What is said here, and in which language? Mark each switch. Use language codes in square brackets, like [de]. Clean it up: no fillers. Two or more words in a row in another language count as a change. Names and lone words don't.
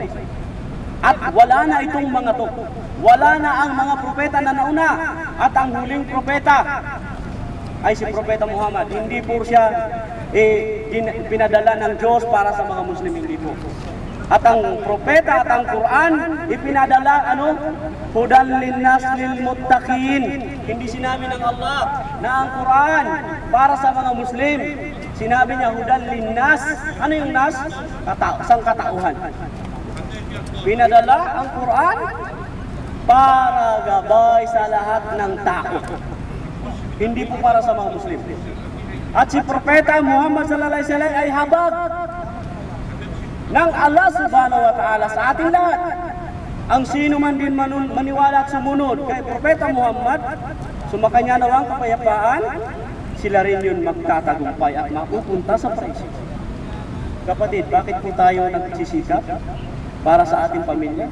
[tl] At wala na itong mga to. Wala na ang mga propeta na nauna. At ang huling propeta ay si Propeta Muhammad. Hindi po siya pinadala ng Diyos para sa mga Muslim, hindi po. At ang propeta at ang Quran, ipinadala, [ar] هدى للناس للمتقين. [tl] Hindi sinabi ng Allah na ang Quran para sa mga Muslim. Sinabi niya, [ar] هدى للناس. [tl] Ano yung nas? Sangkatauhan. Pinadala ang Quran para gabay sa lahat ng tao. Hindi po para sa mga Muslim. At si Propeta Muhammad [ar] صلى الله عليه وسلم [tl] ay habag ng Allah [ar] سبحانه وتعالى [tl] sa ating lahat. Ang sino man din maniwala at sumunod kay Propeta Muhammad, sumakanya nawang kapayapaan, sila rin yun magtatagumpay at mapupunta sa paraiso. Kapatid, bakit po tayo nagsisikap para sa ating pamilya?